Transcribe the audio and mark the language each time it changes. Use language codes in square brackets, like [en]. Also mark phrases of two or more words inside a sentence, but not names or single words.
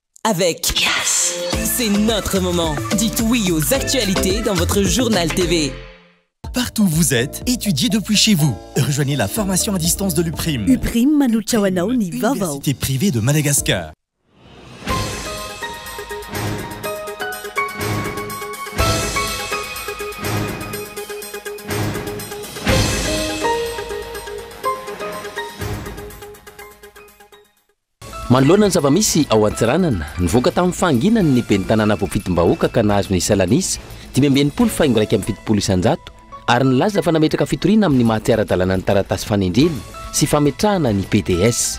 [fr] avec Yes. C'est notre moment. Dites oui aux actualités dans votre journal TV. Partout où vous êtes, étudiez depuis chez vous. Rejoignez la formation à distance de l'UPRIM. [mg] UPRIM manuchawanao ni vavao. [fr] Université privée de Madagascar. [mg] Manoloana ny zava-misy ao Antsiranana, nivoaka tamin'ny fahanginany ny ben'ny tanàna voafitim-bahoaka ka nahazo ny salanisa 570 faingo raika amin'ny fitopolo isanjato ary nilaza fa nametraka fitoriana amin'ny mahatsiara-dalàna ny taratasy fanendrena sy fametrahana ny PDS.